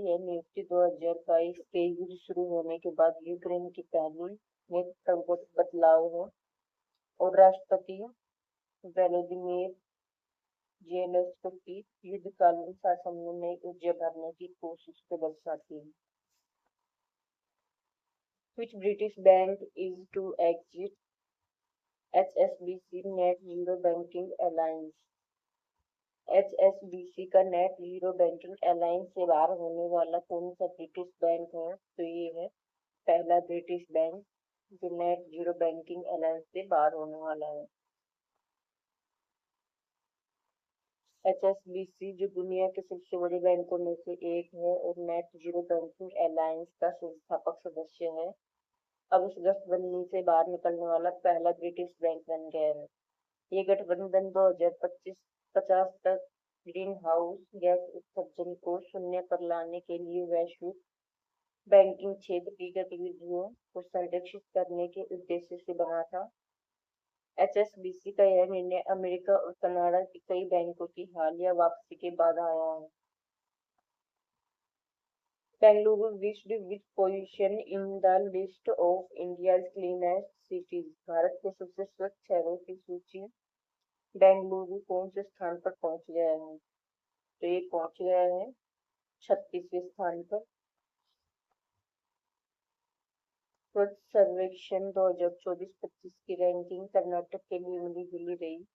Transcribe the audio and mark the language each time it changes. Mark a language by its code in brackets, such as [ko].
[hi] यह नियुक्ति 2022 के युद्ध शुरू होने के बाद यूक्रेन की पहली नेतृत्वगत बदलाव है और राष्ट्रपति व्लादिमीर ज़ेलेंस्की युद्धकालीन शासन में नई ऊर्जा भरने की कोशिश को दर्शाती है। [en] Which British bank is to exit HSBC Net Zero Banking Alliance? [hi] HSBC का नेट जीरो बैंकिंग अलायंस से बाहर होने वाला कौन सा ब्रिटिश बैंक है? तो ये है पहला ब्रिटिश बैंक जो नेट जीरो बैंकिंग अलायंस से बाहर होने वाला है। HSBC जो दुनिया के सबसे बड़े बैंकों में से एक है और नेट जीरो बैंकिंग अलायंस का संस्थापक सदस्य है, अब इस गठबंधन से बाहर निकलने वाला पहला ब्रिटिश बैंक बन गया है। ये गठबंधन 2050 तक ग्रीन हाउस गैस उत्सर्जन को शून्य पर लाने के लिए वैश्विक बैंकिंग क्षेत्र की गतिविधियों को संरक्षित करने के उद्देश्य से बना था। HSBC का यह निर्णय अमेरिका और कनाडा के कई बैंकों की हालिया वापसी के बाद आया है। [en] Bengaluru reached which position in the list of India's cleanest cities? [hi] Bharat के सबसे स्वच्छ शहरों की सूची बेंगलुरु कौन से स्थान पर पहुंच गया है? तो ये पहुंच गया है 36वें स्थान पर। स्वच्छ सर्वेक्षण 2024-25 की रैंकिंग कर्नाटक के लिए मिली जुली रही।